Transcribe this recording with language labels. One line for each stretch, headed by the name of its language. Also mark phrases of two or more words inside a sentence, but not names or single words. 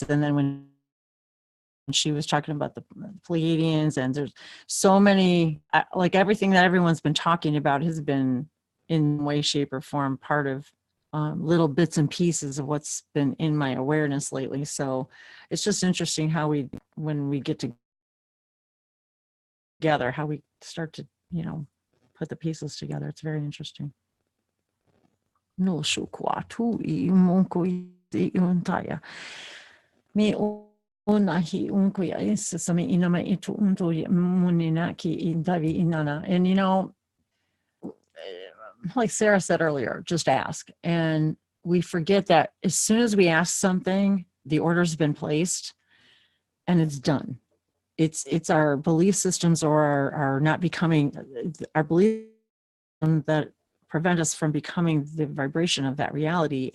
English: And then when she was talking about the Pleiadians, and there's so many, like everything that everyone's been talking about has been in way, shape, or form part of little bits and pieces of what's been in my awareness lately. So it's just interesting how when we get together, how we start to, put the pieces together. It's very interesting. No shukwatu I umonko I untaya. Me onahi unko ya isasame inama itu unto muninaki indavi inana. And like Sarah said earlier, just ask. And we forget that as soon as we ask something, the order's been placed and it's done. It's our belief systems or our not becoming, our belief that prevent us from becoming the vibration of that reality.